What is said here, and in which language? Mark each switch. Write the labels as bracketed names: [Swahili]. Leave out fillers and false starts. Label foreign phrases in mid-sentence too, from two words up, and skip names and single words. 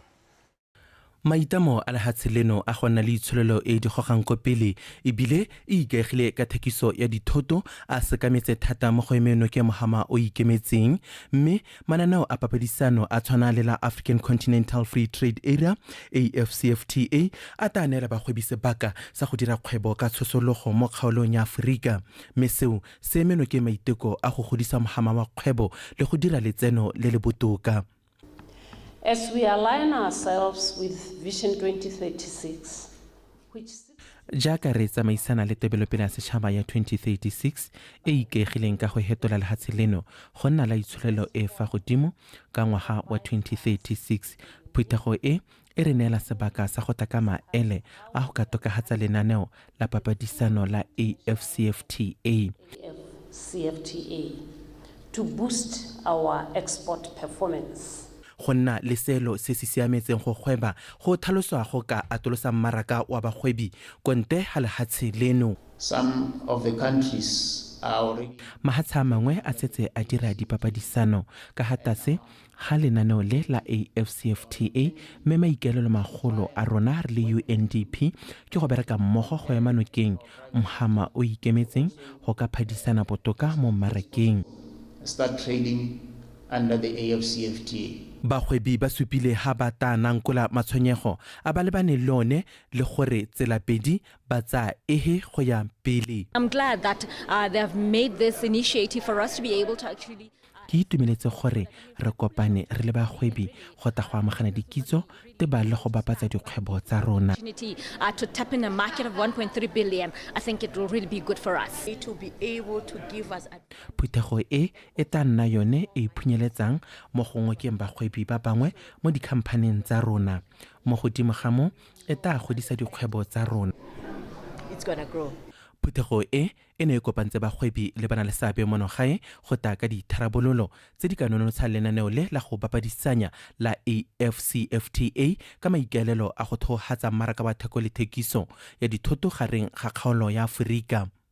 [Tswana] Maitamo a lehatshe leno a gona le itsholelo e di gogang ko pele ebile e ikaegile ka thekiso ya dithoto a sekametse thata mo go emeno ke mohama o ikemetseng mme mananeo a papadisano a tshwana le la African Continental Free Trade Area AfCFTA a tanela bagwebi sebaka sa go dira kgwebo ka tshosologo mo kgaolong ya Afrika mme seo se emeno ke maiteko a go godisa mohama wa kgwebo le go dira letseno le le botoka. [English] As we align ourselves with Vision 2036, which [Tswana] jaaka re tsamaisana le tebelopele ya setšhaba ya 2036 e ikaegileng ka go hetola lehatshe leno go nna la itsholelo e fa godimo ka ngwaga wa 2036 phutego e re neela sebaka sa go taka maele a go ka tokagatsa lenaneo la papadisano la AfCFTA [English] to boost our export performance. [Tswana] Go nna le selo se se siametseng go gweba go tlhaloswa go ka atolosa mmaraka wa bagwebi konte ga lehatshe leno. [English] Some of the countries are already [Tswana] mahatsha mangwe a setse a dira dipapadisano ka hatase ga lenaneo le la AfCFTA mme maikaelelo magolo a rona re le UNDP ke go bereka mmogo go ema nokeng mohama o ikemetseng go ka phadisana botoka mo mmarakeng. [English] Start trading under the AfCFTA. [Tswana] Bagwebi ba supile ha ba tanankola matshwenyego a ba lebane lone le gore tselapedi ba tsa ehe go ya pele. [English] I'm glad that they have made this initiative for us to be able to actually [Tswana] ke itumeletse gore re kopane re le bagwebi go ta go amagana dikitso te ba le go bapatsa dikgwebo tsa rona. [English] To tap in a market of 1.3 billion, I think it will really be good for us. It will be able to give us [Tswana] phutego e ta nna yone e phunyeletsang mo gongwe ke bagwebi ba bangwe mo dikhamphaneng tsa rona mo godimo ga mo e ta godisa dikgwebo tsa rona. [English] It's going to grow. [Tswana] Phutego e ne e kopantse bagwebi le bana le seabe mo gae go ta ka ditharabololo tse di ka nonotsha lenaneo le la go bapadisanya la AfCFTA ka maikaelelo a go thogatsa mmaraka wa theko le thekiso ya dithoto gareng ga kgaolo ya Afrika.